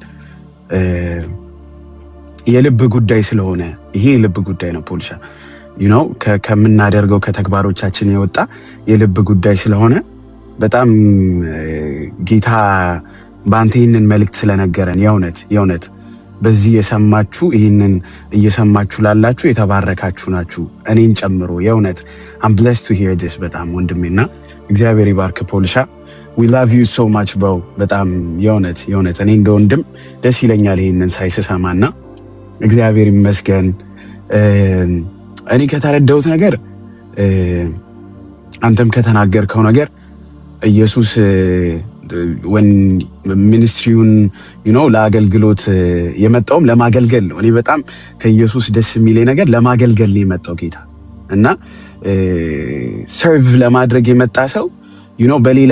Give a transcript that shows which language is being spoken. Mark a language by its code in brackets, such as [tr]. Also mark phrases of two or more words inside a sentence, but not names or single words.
[am] የልብ ጉዳይ ስለሆነ ይሄ የልብ ጉዳይ ነው ፖልሻ ከምናደርገው ከተግባሮቻችን የወጣ የልብ ጉዳይ ስለሆነ በጣም ጌታ በአንተ ይህንን መልእክት ስለነገረን የእውነት በዚህ የሰማችሁ ይህንን እየሰማችሁ ላላችሁ የተባረካችሁ ናችሁ፣ እኔን ጨምሮ የእውነት [en] I'm blessed to hear this [am] በጣም ወንድሜና እግዚአብሔር ይባርክ ፖልሻ። [en] we love you so much bro [am] በጣም የእውነት እኔ እንደ ወንድም ደስ ይለኛል ይህንን ሳይሰማና እግዚአብሔር ይመስገን። እኔ ከተረዳሁት ነገር አንተም ከተናገርከው ነገር ኢየሱስ when ሚኒስትሪውን ለአገልግሎት የመጣውም ለማገልገል ነው። እኔ በጣም ከኢየሱስ ደስ የሚለኝ ነገር ለማገልገል ነው የመጣው ጌታ እና ሰርቭ ለማድረግ የመጣ ሰው በሌላ